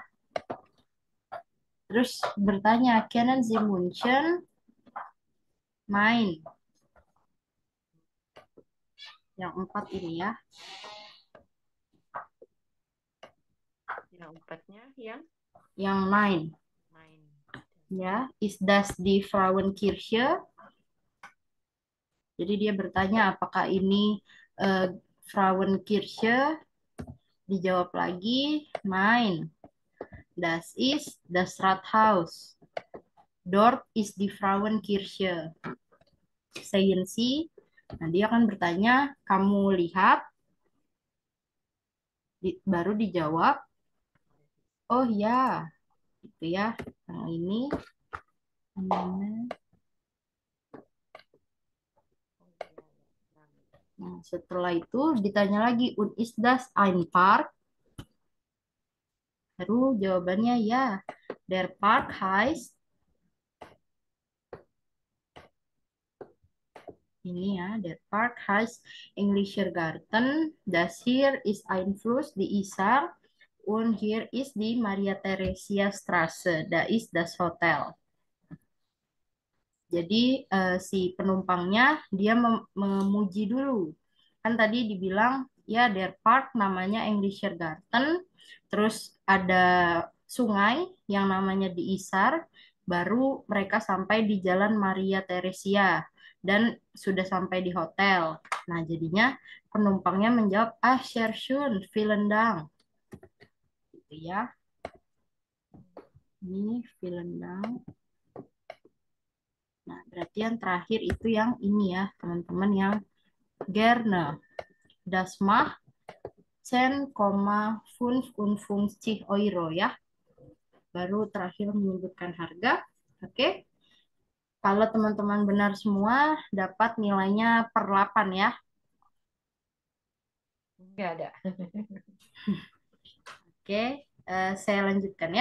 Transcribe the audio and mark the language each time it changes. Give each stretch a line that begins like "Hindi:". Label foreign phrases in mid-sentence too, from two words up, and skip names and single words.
Indonesian: Terus bertanya,
German: kennen Sie München?
Indonesian: Main. Yang 4 ini ya. Yang empatnya yang Yang main. main. Ya,
German: is das die Frauenkirche?
Indonesian: Jadi dia bertanya apakah ini Frauenkirche? Dijawab lagi, main.
German: Das ist das Rathaus. Dort ist die Frauenkirche. Sehen Sie?
Indonesian: Nah, dia akan bertanya, kamu lihat? Baru dijawab, oh ya, gitu ya. Yang ini. Nah, setelah itu ditanya lagi,
German: und ist das ein Park?
Indonesian: Baru jawabannya ya.
German: Der Park heißt
Indonesian: ini ya,
German: der Park heißt Englischer Garten. Das hier ist ein Fluss, die Isar. Und hier ist die Maria Theresia Straße. Da ist das Hotel.
Indonesian: Jadi si penumpangnya dia memuji dulu. Kan tadi dibilang ya
German: der Park
Indonesian: namanya Englischer Garten, terus ada sungai yang namanya diisar, baru mereka sampai di Jalan Maria Theresia dan sudah sampai di hotel. Nah, jadinya penumpangnya menjawab,
German: ah, sehr schön, vielen Dank.
Indonesian: Gitu ya. Ini
German: vielen Dank.
Indonesian: Nah, berarti yang terakhir itu yang ini ya, teman-teman, yang gerne.
German: Das macht 10,55 euro ya.
Indonesian: Baru terakhir menyebutkan harga. Oke. Kalau teman-teman benar semua, dapat nilainya per 8 ya. Enggak ada. Oke. Saya lanjutkan ya.